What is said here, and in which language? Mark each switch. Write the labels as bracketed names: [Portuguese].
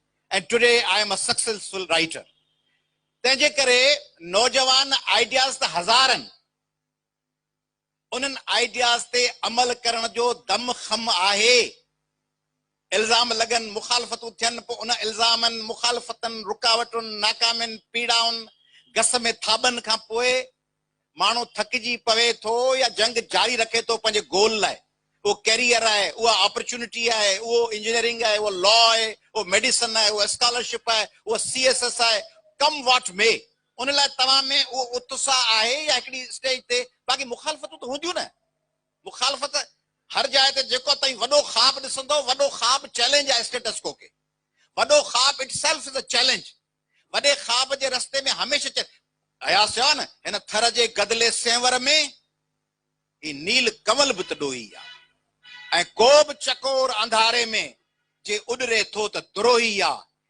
[English] And today I am a successful writer. [Sindhi] तंहिंजे करे नौजवान आइडियाज़ त हज़ार आहिनि, उन्हनि आइडियाज़ ते अमल करण जो दम खम आहे। इल्ज़ाम लगन, मुखालफ़तूं थियनि, पोइ उन इल्ज़ामनि, मुखालफ़तनि, रुकावटुनि, नाकामियुनि, पीड़ाउनि, गस में थाबनि खां पोइ माण्हू थकिजी पवे थो या जंग जारी रखे थो पंहिंजे गोल लाइ। उहो कैरियर आहे, उहा अपॉर्चुनिटी आहे, उहो इंजीनियरिंग आहे, उहो लॉ आहे, उहो मेडिसिन आहे, उहो स्कॉलरशिप आहे, उहो CSS आहे, कम वॉट में, उन लाइ तव्हां में उहो उत्साह आहे या हिकिड़ी स्टेज ते। बाक़ी मुखालफ़तूं त हूंदियूं न, मुखालफ़त हर जाइ ते। जेको ताईं वॾो ख़्वाब ॾिसंदो, वॾो ख़्वाब चैलेंज आहे स्टेटस को खे, वॾो ख़्वाब [English] Itself is a challenge. [Sindhi] वॾे ख़्वाब जे रस्ते में हमेशह अयास चयो न, हिन थर जे गदले सेंवर में ही नील कमल बि त ॾोही आहे, ऐं को बि चकोर अंधारे में जे उॾरे थो त द्रोही आहे।